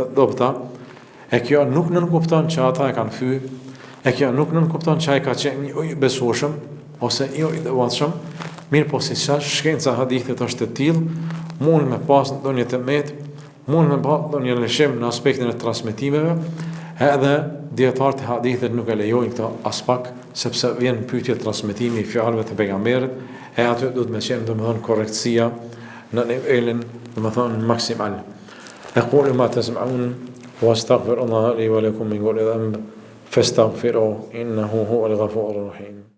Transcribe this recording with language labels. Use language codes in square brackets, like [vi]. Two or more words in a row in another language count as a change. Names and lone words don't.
[sq] të dobëta, e kjo nuk nënkupton që ata e kanë fyr, e kjo nuk nënkupton që ai ka qenë i besueshëm ose i devotshëm, mirë po si shkenca hadithit është e tillë, mund me pas ndonjë temet, mund me pas ndonjë lëshim në aspektin e transmetimeve, edhe dietarët e hadithit nuk e lejojnë këto as pak, sepse vjen pyetje transmetimi i fjalëve të pejgamberit, e aty duhet me qenë domethënë korrektësia në nivelin domethënë maksimal. [ar] أقول ما تسمعون واستغفر الله لي ولكم من كل ذنب فاستغفروه إنه هو الغفور الرحيم.